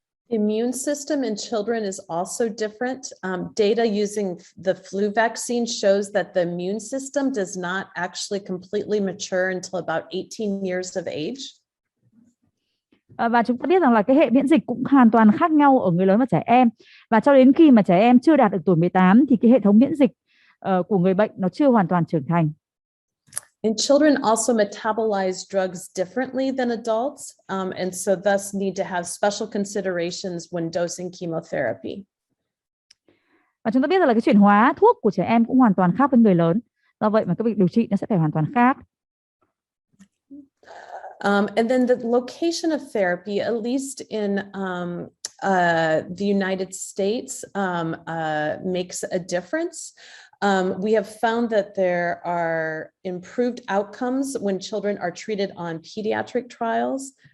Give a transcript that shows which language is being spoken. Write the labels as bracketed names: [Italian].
[English] The immune system in children is also different. Data using the flu vaccine shows that the immune system does not actually completely mature until about 18 years of age. [Vietnamese] Và chúng ta biết rằng là cái hệ miễn dịch cũng hoàn toàn khác nhau ở người lớn và trẻ em. Và cho đến khi mà trẻ em chưa đạt được tuổi 18 thì cái hệ thống miễn dịch của người bệnh nó chưa hoàn toàn trưởng thành. [English] And children also metabolize drugs differently than adults, and so thus need to have special considerations when dosing chemotherapy. [Vietnamese] Và chúng ta biết rằng là cái chuyển hóa thuốc của trẻ em cũng hoàn toàn khác với người lớn. Do vậy mà cái việc điều trị nó sẽ phải hoàn toàn khác. [English] And then the location of therapy, at least in the United States, makes a difference. We have found that there are improved outcomes when children are treated on pediatric trials.